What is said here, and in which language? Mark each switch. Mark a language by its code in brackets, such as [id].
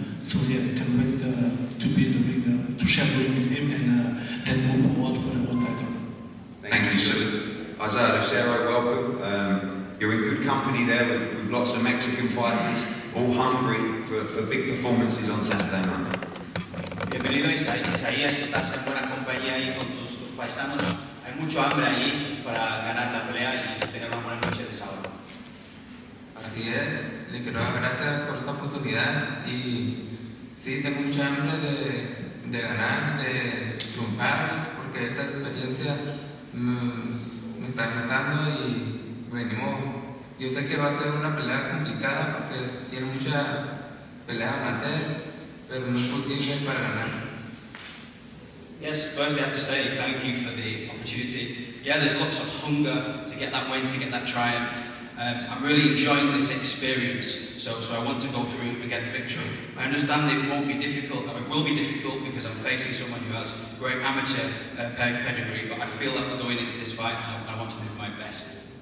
[en] So yeah, can't wait to be in the ring, to share the ring with him, and then move forward for the world title. Thank you, sir. Isaiah Lucero, welcome. You're in good company there with lots of Mexican fighters, all hungry for big performances on Saturday night. [es] Bienvenido Isaías, estás en buena compañía ahí con tus paisanos. Hay mucho hambre ahí para ganar la pelea y tener una buena noche de sábado. Así es, le quiero dar gracias por esta oportunidad y sí, tengo mucha hambre de ganar, de triunfar, porque esta experiencia me está gustando y venimos. Yo sé que va a ser una pelea complicada porque tiene mucha pelea amateur, pero no es posible para ganar. [en] Yes, firstly I have to say thank you for the opportunity. Yeah, there's lots of hunger to get that win, to get that triumph. I'm really enjoying this experience, so I want to go through and get a victory. I understand it won't be difficult, or it will be difficult because I'm facing someone who has great amateur pedigree, but I feel that we're going into this fight and I want to do my best.